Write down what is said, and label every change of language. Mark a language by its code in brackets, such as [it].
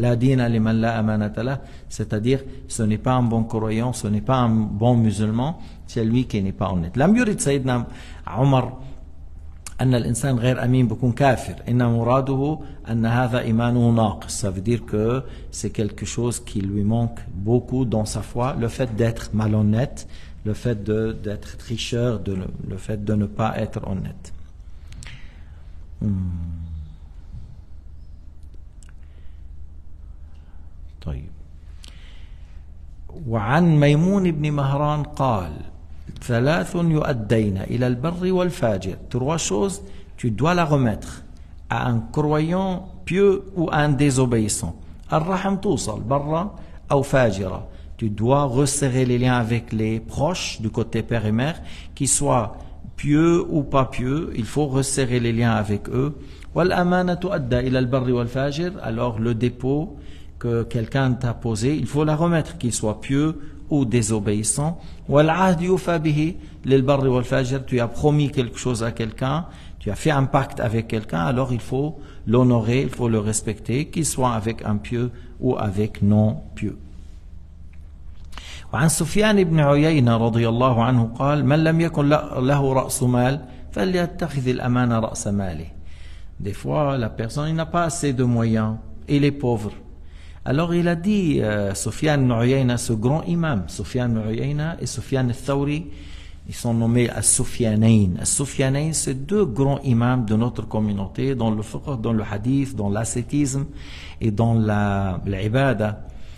[ar] La dina liman la amanata lah, [fr] c'est-à-dire ce n'est pas un bon croyant, ce n'est pas un bon musulman, celui qui n'est pas honnête. [ar] Lam yurid Sayyidina Omar أن الإنسان غير أمين بكون كافر إن مراده أن هذا إيمانه ناقص. [fr] Ça veut dire que c'est quelque chose qui lui manque beaucoup dans sa foi, le fait d'être malhonnête, le fait d'être tricheur, le fait de ne pas être honnête. [ar] طيب. وعن ميمون بن مهران قال ثلاث يؤدين إلى البر والفاجر. [fr] Trois choses, tu dois la remettre à un croyant pieux ou à un désobéissant. [ar] الرحم توصل برا أو فاجرة. [fr] Tu dois resserrer les liens avec les proches du côté père et mère, qu'ils soient pieux ou pas pieux, il faut resserrer les liens avec eux. [ar] والأمانة تؤدى إلى البر والفاجر. [fr] Alors le dépôt que quelqu'un t'a posé, il faut la remettre, qu'il soit pieux ou désobéissant. [ar] والعهد يوفى به للبر والفاجر. [fr] Tu as promis quelque chose à quelqu'un, tu as fait un pacte avec quelqu'un, alors il faut l'honorer, il faut le respecter, qu'il soit avec un pieux ou avec non pieux. [ar] وعن سفيان بن عيينة رضي الله عنه قال من لم يكن له رأس مال فليتخذ الأمانة رأس ماله. [fr] Des fois la personne n'a pas assez de moyens, il est pauvre. Alors il a dit, Sufyan ibn Uyayna, ce grand imam, Sufyan ibn Uyayna et Sufyan al-Thawri, ils sont nommés As-Sufyanayn. As-Sufyanayn, c'est deux grands imams de notre communauté, dans le fiqh, dans le hadith, dans l'ascétisme et dans l'ibada.